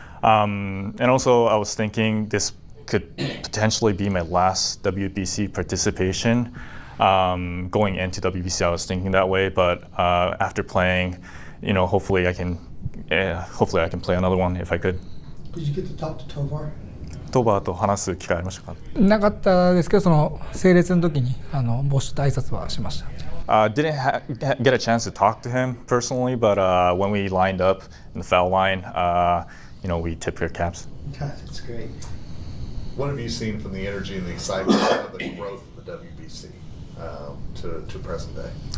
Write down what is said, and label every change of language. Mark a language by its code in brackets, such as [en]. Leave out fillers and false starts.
[en] And also, I was thinking this could potentially be my last WBC participation. Going into WBC, I was thinking that way, but after playing, hopefully I can play another one if I could. Did you get to talk to Tovar? [ja] トーバーと話す機会ありましたか？なかったですけど、その整列の時に帽子と挨拶はしました。 [en] Didn't get a chance to talk to him personally, but when we lined up in the foul line, we tipped our caps. That's great. What have you seen from the energy and the excitement of the growth of the WBC to present day?